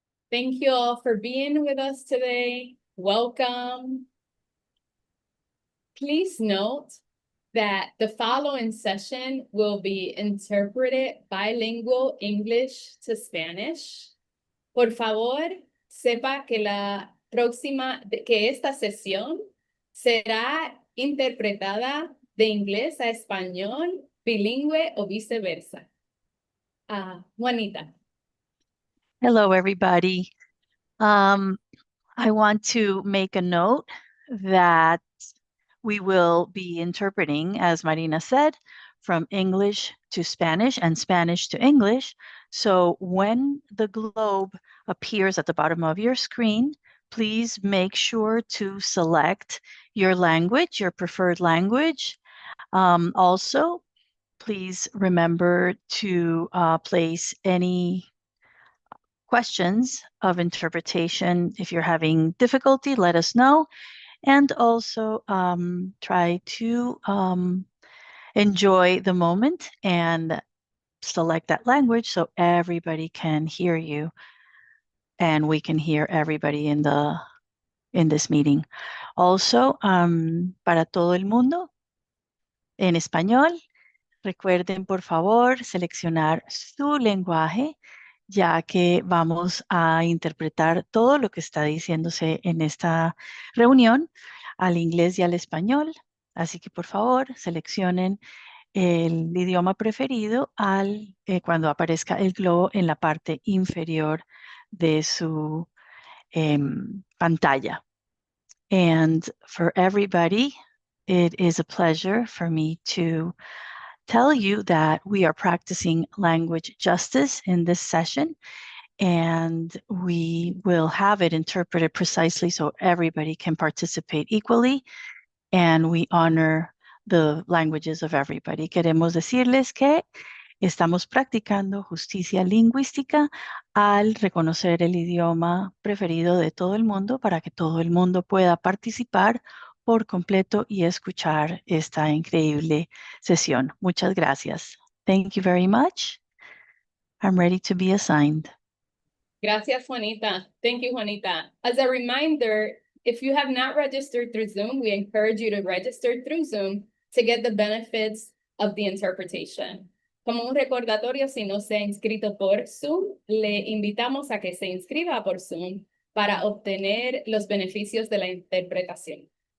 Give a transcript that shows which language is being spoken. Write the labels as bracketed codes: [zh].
[en] Thank you all for being with us today. Welcome. Please note that the following session will be interpreted bilingual English to Spanish. [es] Por favor, sepa que esta sesión será interpretada de inglés a español, bilingüe o viceversa. Juanita. [en] Hello, everybody. I want to make a note that we will be interpreting, as Marina said, from English to Spanish and Spanish to English. So when the globe appears at the bottom of your screen, please make sure to select your language, your preferred language. Also, please remember to place any questions of interpretation. If you're having difficulty, let us know. And also try to enjoy the moment and select that language so everybody can hear you and we can hear everybody in this meeting. [es] Also, para todo el mundo, en español, recuerden por favor seleccionar su lenguaje, ya que vamos a interpretar todo lo que está diciéndose en esta reunión al inglés y al español. Así que por favor seleccionen el idioma preferido cuando aparezca el globo en la parte inferior de su pantalla. [en] And for everybody, it is a pleasure for me to tell you that we are practicing language justice in this session, and we will have it interpreted precisely so everybody can participate equally, and we honor the languages of everybody. [es] Queremos decirles que estamos practicando justicia lingüística al reconocer el idioma preferido de todo el mundo para que todo el mundo pueda participar por completo y escuchar esta increíble sesión. Muchas gracias. [en] Thank you very much. I'm ready to be assigned. [es] Gracias, Juanita. [en] Thank you, Juanita. As a reminder, if you have not registered through Zoom, we encourage you to register through Zoom to get the benefits of the interpretation. [es] Como un recordatorio, si no se ha inscrito por Zoom, le invitamos a que se inscriba por Zoom para obtener los beneficios de la interpretación.